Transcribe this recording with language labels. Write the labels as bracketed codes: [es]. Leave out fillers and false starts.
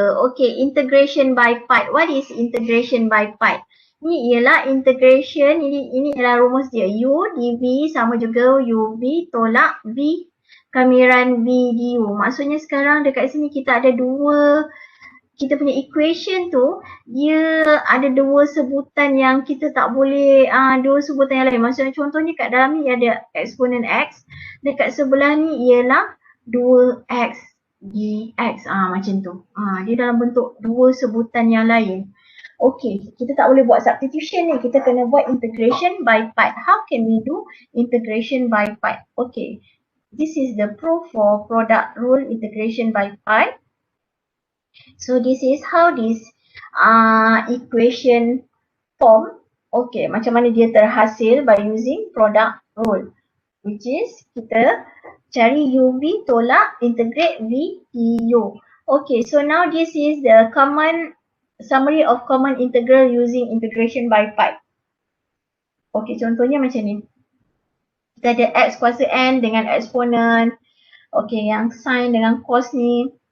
[en] Okay, integration by part. What is integration by part? [ms] Ni ialah integration, ini ialah rumus dia. U dv sama juga UV tolak V kamiran V du. Maksudnya sekarang dekat sini kita ada kita punya equation tu, dia ada dua sebutan yang kita tak boleh, dua sebutan yang lain. Maksudnya contohnya kat dalam ni ada eksponen X, dekat sebelah ni ialah 2X dx. Macam tu. Dia dalam bentuk dua sebutan yang lain. Okay, kita tak boleh buat substitution ni. Kita kena buat integration by part. [en] How can we do integration by part? Okay, this is the proof for product rule integration by part. So this is how this equation form. [ms] Okay, macam mana dia terhasil [en] by using product rule, which is [ms] kita cari UV tolak integrate V du. [en] Okay, so now this is the common summary of common integral using integration by part. [ms] Okay, contohnya macam ni. Kita ada x kuasa n dengan eksponen. Okay, yang sin dengan cos ni.